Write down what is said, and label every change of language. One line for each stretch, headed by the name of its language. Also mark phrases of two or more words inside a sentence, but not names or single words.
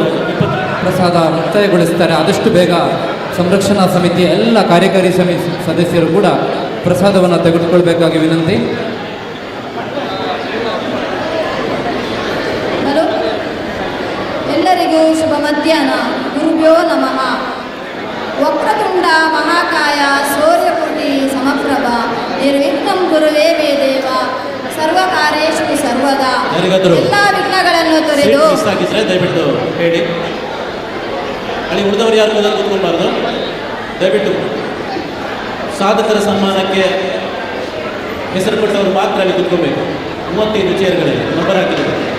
Kannada: ಪ್ರಸಾದ ಮುಕ್ತಾಯಗೊಳಿಸ್ತಾರೆ. ಆದಷ್ಟು ಬೇಗ ಸಂರಕ್ಷಣಾ ಸಮಿತಿಯ ಎಲ್ಲ ಕಾರ್ಯಕಾರಿ ಸದಸ್ಯರು ಕೂಡ ಪ್ರಸಾದವನ್ನು ತೆಗೆದುಕೊಳ್ಬೇಕಾಗಿ ವಿನಂತಿ. ಹಲೋ, ಎಲ್ಲರಿಗೂ ಶುಭ ಮಧ್ಯಾಹ್ನ.
Sanskrit: ಗುರುಭ್ಯೋ ನಮಃ. ವಕ್ರತುಂಡ ಮಹಾಕಾಯ ಸೂರ್ಯಕೋಟಿ ಸಮಪ್ರಭ ನಿರ್ವಿಘ್ನಂ ಗುರುವೇ ವೇದೇವ ಸರ್ವಕಾರ್ಯೇಷು ಸರ್ವದಾ.
Kannada: ಎಲ್ಲ ವಿಘ್ನಗಳನ್ನು ತೊರೆದು ಮಿಸ್ ಆಗಿದ್ರೆ ದಯವಿಟ್ಟು ಹೇಳಿ. ಅಲ್ಲಿ ಉಳಿದವರು ಯಾರು ಕೂತ್ಕೊಳ್ಬಾರ್ದು. ದಯವಿಟ್ಟು ಸಾಧಕರ ಸನ್ಮಾನಕ್ಕೆ ಹೆಸರು ಕೊಟ್ಟವರು ಮಾತ್ರ ಅಲ್ಲಿ ಕೂತ್ಕೋಬೇಕು. 35 ಚೇರ್ಗಳಲ್ಲಿ ನಂಬರ್ ಹಾಕಿದ್ದಾರೆ.